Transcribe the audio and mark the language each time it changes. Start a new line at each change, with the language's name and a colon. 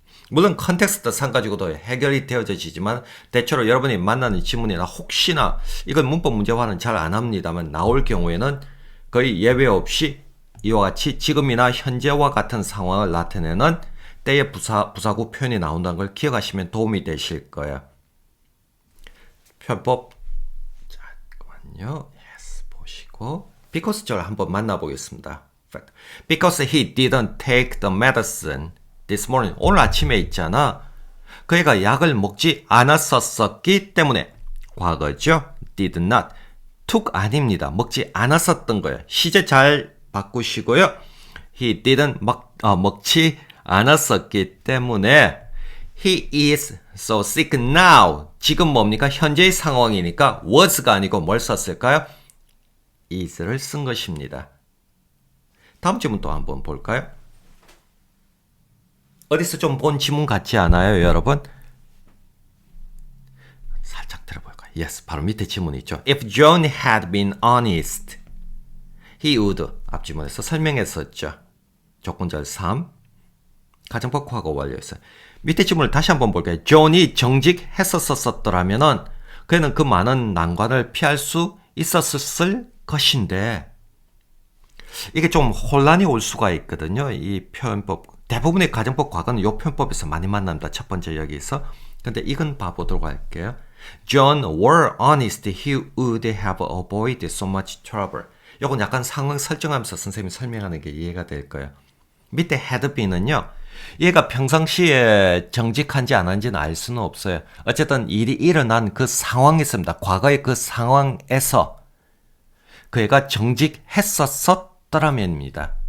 Korean: 물론 컨텍스트 상 가지고도 해결이 되어지지만 대체로 여러분이 만나는 지문이나 혹시나 이걸 문법 문제화는 잘 안 합니다만 나올 경우에는 거의 예외 없이 이와 같이 지금이나 현재와 같은 상황을 나타내는 때의 부사구 표현이 나온다는 걸 기억하시면 도움이 되실 거예요. 표현법 잠깐만요. Yes, 보시고 because 절 한번 만나보겠습니다.
English: Because he didn't take the medicine this morning.
Korean: 오늘 아침에 있잖아. 그 애가 약을 먹지 않았었기 때문에 과거죠. did not. took 아닙니다. 먹지 않았었던 거예요. 시제 잘 바꾸시고요.
English: He didn't
Korean: 먹지 않았었기 때문에
English: He is so sick now.
Korean: 지금 뭡니까? 현재의 상황이니까 was가 아니고 뭘 썼을까요? is를 쓴 것입니다. 다음 지문 또 한번 볼까요? 어디서 좀 본 지문 같지 않아요, 여러분? 살짝 들어볼까요? Yes, 바로 밑에 지문이 있죠.
English: If John had been honest, he would.
Korean: 앞지문에서 설명했었죠. 조건절 3. 가정법 과거 완료했어요. 밑에 지문을 다시 한번 볼게요. 존이 정직했었더라면은 그는 그 많은 난관을 피할 수 있었을 것인데 이게 좀 혼란이 올 수가 있거든요. 이 표현법 대부분의 가정법 과거는 이 표현법에서 많이 만납니다. 첫 번째 여기서. 근데 이건 봐보도록 할게요.
English: John were honest, he would have avoided so much trouble.
Korean: 이건 약간 상황 설정하면서 선생님이 설명하는 게 이해가 될 거예요. 밑에 had beен은요. 얘가 평상시에 정직한지 안 한지는 알 수는 없어요. 어쨌든 일이 일어난 그 상황이었습니다. 과거의 그 상황에서 그 애가 정직했었더라면입니다.